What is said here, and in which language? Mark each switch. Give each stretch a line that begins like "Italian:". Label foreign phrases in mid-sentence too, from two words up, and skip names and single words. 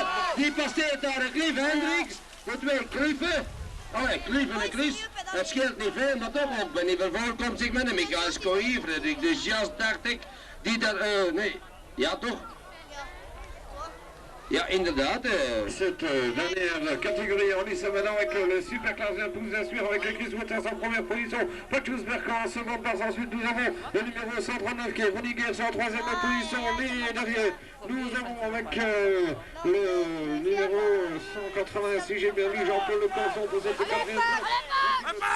Dutch: Die passeert daar Cliff Hendricks, de twee Cliffen. Allee, Cliff en Chris, het scheelt niet veel, maar toch ook Benny Vervoort komt zich met een Michael Scoï, Frederik de Jas, dacht ik, die daar, nee, ja toch? Ja, inderdaad.
French: Cette dernière catégorie en lice maintenant avec le superclasse pour nous instruire avec Chris Waters en première position, Patrice Berka en seconde place, ensuite nous avons le numéro 139 qui est Ronnie Geers en troisième position, mais derrière nous avons avec le numéro 180, si j'ai bien vu, Jean-Paul Le Canson pour cette quatrième place.